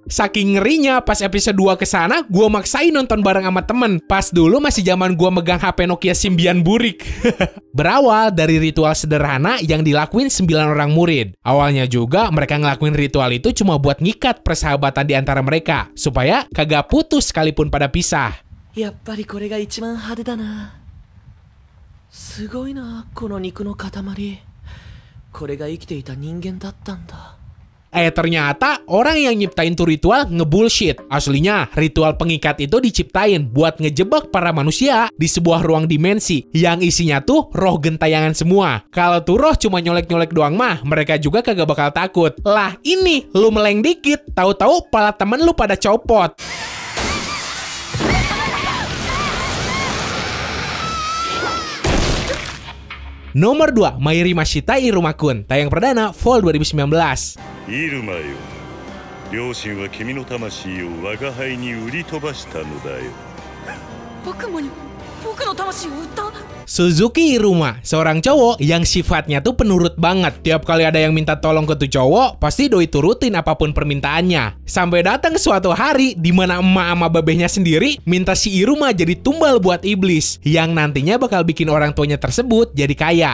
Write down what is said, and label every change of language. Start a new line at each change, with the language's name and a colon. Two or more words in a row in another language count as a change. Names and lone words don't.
Indonesian: Saking ngerinya pas episode 2 kesana, gua maksain nonton bareng sama temen. Pas dulu masih zaman gua megang HP Nokia Symbian burik. Berawal dari ritual sederhana yang dilakuin 9 orang murid. Awalnya juga mereka ngelakuin ritual itu cuma buat ngikat persahabatan di antara mereka, supaya kagak putus sekalipun pada pisah.
Japanese: やっぱりこれが一番派手だな。すごいな、この肉の塊. これが生きていた人間だったんだ
Indonesian: Ternyata orang yang nyiptain tuh ritual ngebullshit. Aslinya, ritual pengikat itu diciptain buat ngejebak para manusia di sebuah ruang dimensi yang isinya tuh roh gentayangan semua. Kalau tuh roh cuma nyolek-nyolek doang mah, mereka juga kagak bakal takut. Lah ini, lu meleng dikit, tahu-tahu pala temen lu pada copot. Nomor 2, Mairi Mashita Iruma-kun, tayang perdana Fall 2019.
Japanese: イルマよ、両親は君の魂を我が輩に売り飛ばしたのだよ。僕もに僕の魂を売った？
Indonesian: Suzuki Iruma, seorang cowok yang sifatnya tuh penurut banget. Tiap kali ada yang minta tolong ke tuh cowok, pasti doi turutin apapun permintaannya. Sampai datang suatu hari di mana emak sama babehnya sendiri minta si Iruma jadi tumbal buat iblis yang nantinya bakal bikin orang tuanya tersebut jadi kaya.